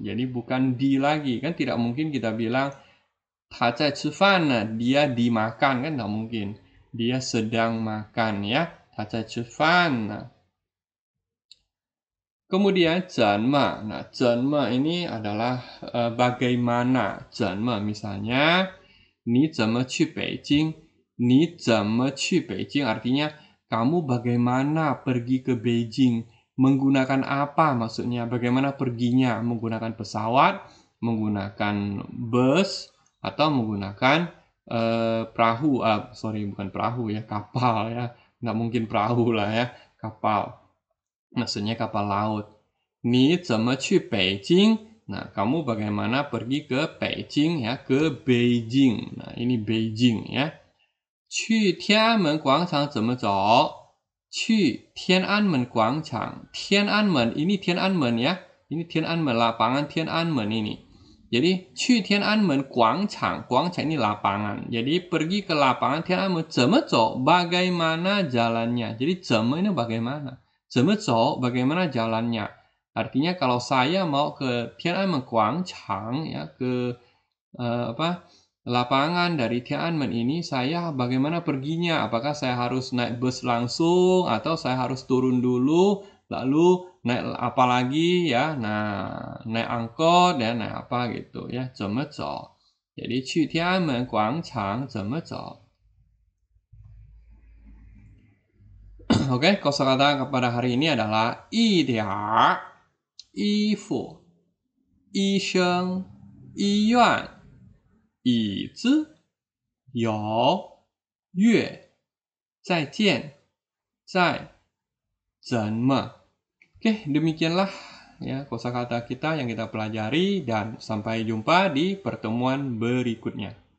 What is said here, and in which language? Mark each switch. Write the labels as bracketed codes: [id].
[id] Jadi bukan di lagi, kan tidak mungkin kita bilang [zh] 他在吃饭呢 [id] dia dimakan, kan tidak mungkin. Dia sedang makan ya. [zh] 他在吃饭呢。 [id] Kemudian 怎么 nah 怎么 ini adalah bagaimana. [zh] 怎么 misalnya 你怎么去北京。你怎么去北京 [id] artinya kamu bagaimana pergi ke Beijing. Menggunakan apa maksudnya, bagaimana perginya, menggunakan pesawat, menggunakan bus, atau menggunakan perahu, sorry bukan perahu ya, kapal ya. Nggak mungkin perahu lah ya, kapal. Maksudnya kapal laut. [zh] 你怎么去北京? [id] Nah, kamu bagaimana pergi ke Beijing ya, ke Beijing. Nah, ini Beijing ya. [zh] 去天安门广场怎么走? 去天安门广场. 天安门, ini 天安门 ya. [id] Ini 天安门, lapangan 天安门 ini. [zh] Jadi, 去天安门广场. [id] 广场 ini lapangan. Jadi, pergi ke lapangan [zh] 天安门怎么走? [id] Bagaimana jalannya? Jadi, 怎么 ini bagaimana? [zh] 怎么走? [id] Bagaimana jalannya? Artinya kalau saya mau ke Tiananmen Guangchang ya, ke lapangan dari Tiananmen ini, saya bagaimana perginya? Apakah saya harus naik bus langsung atau saya harus turun dulu lalu naik apa lagi ya? Nah, naik angkot ya, naik apa gitu ya, [zh] 怎么走? Jadi 去天安门广场怎么走? [id] Oke, kosakata pada hari ini adalah [zh] 一点儿 衣服、医生、医院、椅子、有、月、再见、在、怎么. [id] Oke, demikianlah ya kosakata kita yang kita pelajari dan sampai jumpa di pertemuan berikutnya.